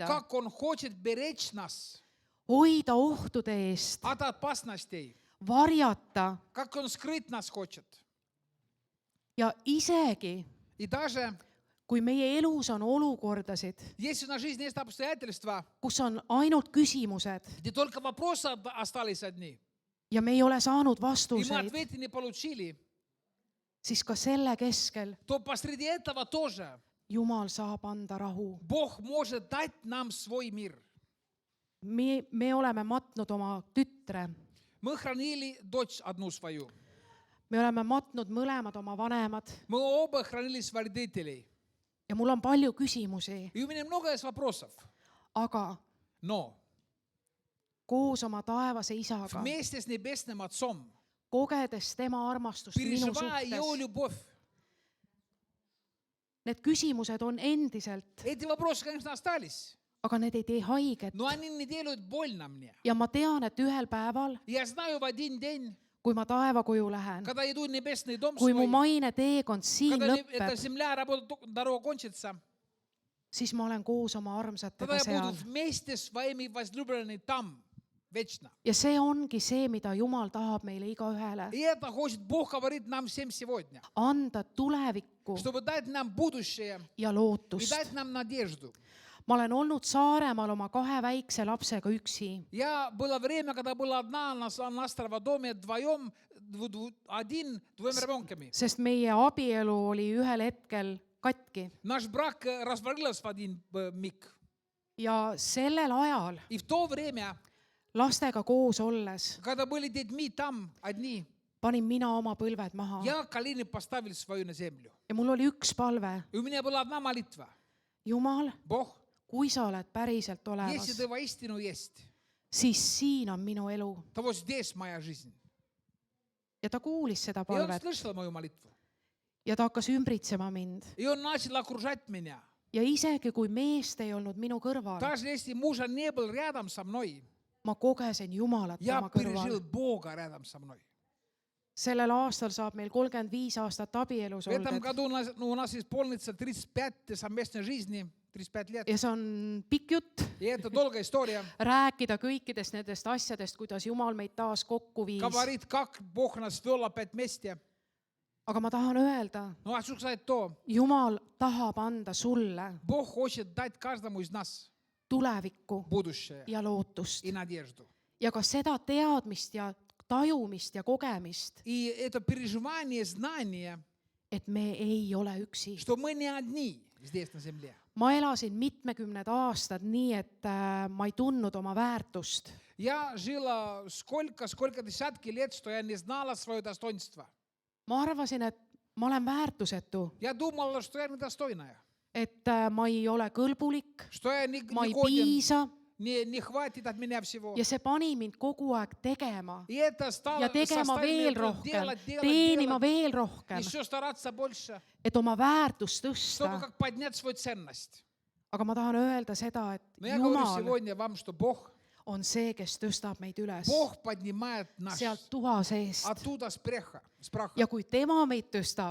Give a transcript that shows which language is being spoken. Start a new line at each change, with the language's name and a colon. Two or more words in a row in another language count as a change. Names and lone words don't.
Russian: Как Он хочет беречь нас
Estonian: hoida ohtude eest,
Russian: от опасностей.
Estonian: varjata
Russian: Как Он скрыть нас хочет.
Estonian: ja isegi
Russian: И даже
Estonian: kui meie elus on olukordasid,
Russian: если в нашей жизни есть обстоятельства,
Estonian: kus on ainult küsimused
Russian: где только вопросы остались одни,
Estonian: ja me ei ole saanud
Russian: и мы
Estonian: vastuseid,
Russian: ответы не получили,
Estonian: siis ka selle keskel
Russian: то посреди этого тоже
Estonian: Jumal saab anda rahu.
Russian: Бог может дать нам свой мир.
Estonian: me oleme matnud oma tütre,
Russian: Мы хранили дочь одну свою.
Estonian: me oleme matnud mõlemad oma vanemad
Russian: Мы оба хранили своих родителей.
Estonian: ja mul on palju küsimusi,
Russian: И у меня много есть вопросов.
Estonian: aga
Russian: Но
Estonian: koos oma taevase isaga,
Russian: вместе с Небесным Отцом,
Estonian: kogedes tema armastust minu
Russian: переживая Его
Estonian: suhtes,
Russian: любовь,
Estonian: need küsimused on endiselt,
Russian: эти вопросы, конечно, остались,
Estonian: aga need ei tee haiget.
Russian: но они не делают больно мне.
Estonian: ja ma tean, et ühel päeval,
Russian: Я знаю в один день,
Estonian: kui ma taevakoju lähen,
Russian: когда иду в небесный дом
Estonian: kui mu
Russian: свой,
Estonian: maine teekond siin
Russian: когда эта
Estonian: lõpeb,
Russian: земля, дорога кончится,
Estonian: siis ma olen koos oma
Russian: тогда
Estonian: armsatega
Russian: я
Estonian: seal.
Russian: буду вместе с своими возлюбленными там, вечно.
Estonian: ja see ongi see, mida Jumal tahab meile igaühele
Russian: И это хочет Бог говорит нам всем сегодня,
Estonian: anda tulevikku
Russian: чтобы дать нам будущее
Estonian: ja
Russian: и
Estonian: lootust.
Russian: дать нам надежду.
Estonian: ma olen olnud Saaremaal oma 2 väikse lapsega üksi
Russian: Было время, когда была одна на острове доме вдвоем, двумя ребенками.
Estonian: sest meie abielu oli ühel hetkel katki
Russian: Наш брак развалился в один миг.
Estonian: ja sellel ajal
Russian: И в то время,
Estonian: lastega koos olles
Russian: когда были детьми там одни,
Estonian: panin mina oma põlved maha
Russian: я колени поставил свою на землю.
Estonian: ja mul oli üks palve.
Russian: И у меня была одна молитва.
Estonian: Jumal,
Russian: Бог,
Estonian: kui sa oled päriselt
Russian: если
Estonian: olemas,
Russian: ты воистину есть,
Estonian: siis siin on minu elu.
Russian: то вот здесь моя жизнь.
Estonian: ja ta kuulis seda
Russian: И он
Estonian: palvet
Russian: слышал мою молитву.
Estonian: ja ta hakkas ümbritsema mind
Russian: И он начал окружать меня.
Estonian: ja isegi kui meest ei olnud minu kõrval,
Russian: Даже если мужа не был рядом со мной,
Estonian: ma kogesin Jumalat
Russian: я
Estonian: oma
Russian: пережил
Estonian: kõrval.
Russian: Бога рядом со мной.
Estonian: sellel aastal saab meil 35 aastat abielus
Russian: В этом
Estonian: oldud
Russian: году у нас исполнится 35 совместной жизни, 35 лет.
Estonian: ja see on pikk jutt,
Russian: И это долгая история.
Estonian: rääkida kõikidest nendest asjadest, kuidas Jumal meid taas kokku viis.
Russian: Говорит, как Бог нас вел опять вместе.
Estonian: aga ma tahan öelda,
Russian: Но хочу сказать то,
Estonian: Jumal tahab anda sulle
Russian: Бог хочет дать каждому из нас
Estonian: tulevikku
Russian: будущее
Estonian: ja lootust
Russian: и надежду.
Estonian: ja ka seda teadmist ja tajumist ja kogemist,
Russian: И это переживание, знание,
Estonian: et me ei ole üksi.
Russian: что мы не одни здесь на земле.
Estonian: ma elasin mitmekümned aastad nii, et ma ei tundnud oma väärtust.
Russian: Я жила сколько десятки лет, что я не знала свое достоинство.
Estonian: ma arvasin, et ma olen väärtusetu,
Russian: Я думала, что я недостойная,
Estonian: et ma ei ole kõlbulik,
Russian: что я не
Estonian: ma ei
Russian: годен,
Estonian: piisa
Russian: не хватит от меня всего.
Estonian: ja see pani mind kogu aeg tegema
Russian: И это стало
Estonian: ja tegema veel rohkem, teenima veel rohkem,
Russian: еще стараться больше,
Estonian: et oma väärtust
Russian: чтобы
Estonian: tõsta.
Russian: как поднять свою ценность.
Estonian: aga ma tahan öelda seda, et
Russian: Но я говорю
Estonian: Jumal
Russian: сегодня вам, что Бог
Estonian: on see, kes tõstab meid üles
Russian: Бог поднимает нас
Estonian: sealt tuha seest
Russian: оттуда с праха.
Estonian: ja kui tema meid tõstab,